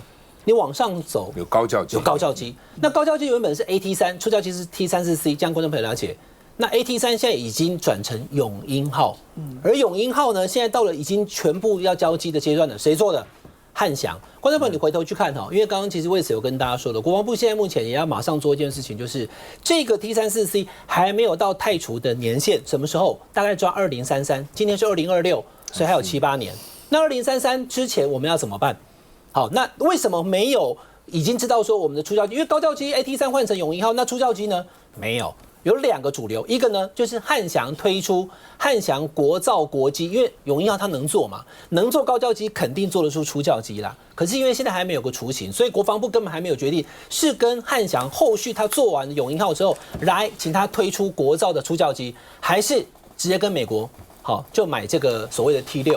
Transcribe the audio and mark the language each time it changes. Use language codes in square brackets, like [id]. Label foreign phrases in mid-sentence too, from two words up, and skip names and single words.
[zh] 你往上走有高教機，有高教機。那高教机原本是 AT3， 初教機是 T-34C， 这樣觀眾朋友了解。那 AT3 現在已經轉成永鷹號，而永鷹號呢，現在到了已經全部要交機的階段了。誰做的？漢翔。觀眾朋友，你回頭去看哈，因為剛剛其實魏 Sir 有跟大家說的，國防部現在目前也要馬上做一件事情，就是這個 T-34C 還沒有到汰除的年限，什麼時候？大概抓2033，今年是2026，所以還有7、8年。那2033之前我們要怎麼辦？好，那為什麼沒有已經知道說我們的初教機？因為高教機 AT3 換成永鷹號，那初教機呢？沒有，有2個主流，一個呢就是漢翔推出漢翔國造國機，因為永鷹號它能做嘛，能做高教機肯定做得出初教機啦。可是因為現在還沒有個雛形，所以國防部根本還沒有決定是跟漢翔後續他做完永鷹號之後來請他推出國造的初教機，還是直接跟美國好就買這個所謂的 T6。